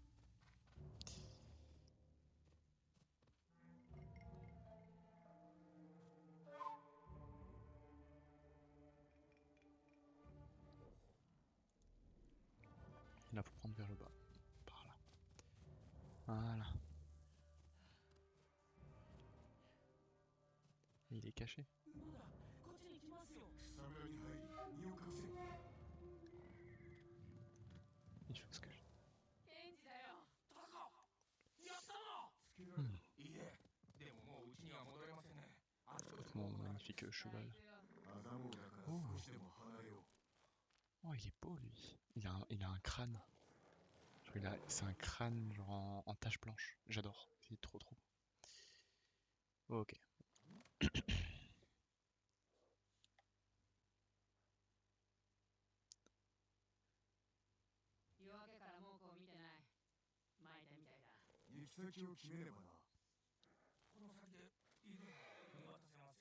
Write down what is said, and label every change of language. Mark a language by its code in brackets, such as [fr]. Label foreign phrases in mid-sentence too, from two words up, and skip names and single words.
[fr] Et là faut prendre vers le bas. Par là. Voilà. Et il est caché. [ja] 馬だ。こっちに来ますよ。草むらに入り、身を隠せ。 [fr] Il fait ce que je... [ja] ケンジだよ。タカ。やったな。つけられた。いいえ、でももううちには戻れませんね。あちこち [fr] Mon [ja] の [fr] magnifique cheval. [ja] アザモーだから少しでも離れよ [fr] Oh il est beau lui. Il a un crâne. Genre, c'est un crâne genre en tache blanche. J'adore. C'est trop trop beau. Ok. [ja] 夜明けから猛虎を見てない。巻いたみたいだ。う。行き先を決めねばな。この先で犬を見渡せますよ。